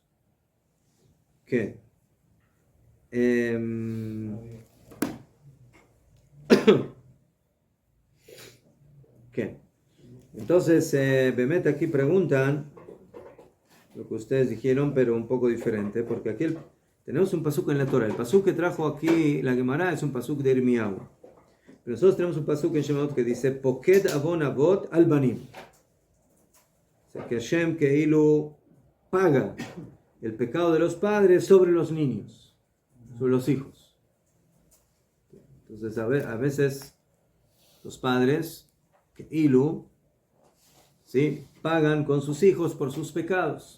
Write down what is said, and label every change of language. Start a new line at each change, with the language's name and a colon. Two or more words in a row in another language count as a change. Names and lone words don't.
Spanish: ¿Qué? ¿Qué? Entonces, Bemet aquí preguntan lo que ustedes dijeron, pero un poco diferente, porque aquí tenemos un pasuk en la Torah. El pasuk que trajo aquí la Gemara es un pasuk de Irmiyahu. Pero nosotros tenemos un pasuk en Shemot que dice
Hebrew: פוקד עון אבות על בנים.
Spanish: O sea, que Hashem Keilu paga el pecado de los padres sobre los niños, sobre los hijos. Entonces, a veces los padres Keilu, ¿sí?, pagan con sus hijos por sus pecados.